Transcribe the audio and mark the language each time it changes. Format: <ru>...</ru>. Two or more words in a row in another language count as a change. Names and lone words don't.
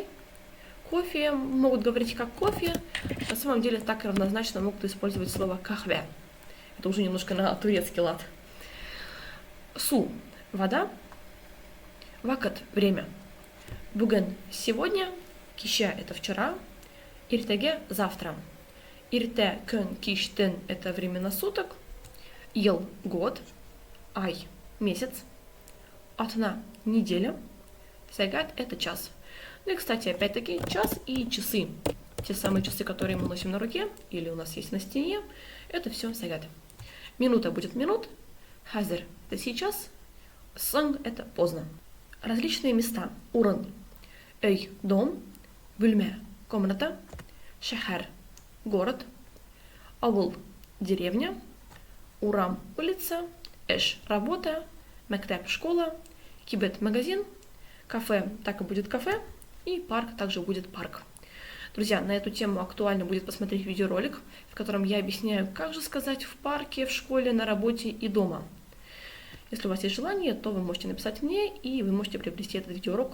<ru>Кофе могут говорить как кофе, на самом деле так равнозначно могут использовать слово кахве. Это уже немножко на турецкий лад. Су – вода. Вакат – время. Буген – сегодня. Кища – это вчера. Иртеге – завтра.</ru> <tt>Ирте, көн, киш, тен –</tt> <ru>это времена суток. Ел – год. Ай – месяц. Атна – неделя. Сагат – это час. Ну и, кстати, опять-таки, час и часы. Те самые часы, которые мы носим на руке, или у нас есть на стене, это все сагат. Минута будет минут. Хазер – это сейчас. Санг – это поздно. Различные места. Уран – эй – дом. Бульме – комната. Шахар – город. Авул – деревня. Урам – улица. Эш – работа. Мектеп – школа. Кибет – магазин. Кафе – так и будет кафе. И парк также будет парк. Друзья, на эту тему актуально будет посмотреть видеоролик, в котором я объясняю, как же сказать в парке, в школе, на работе и дома. Если у вас есть желание, то вы можете написать мне, и вы можете приобрести этот видеоурок.</ru>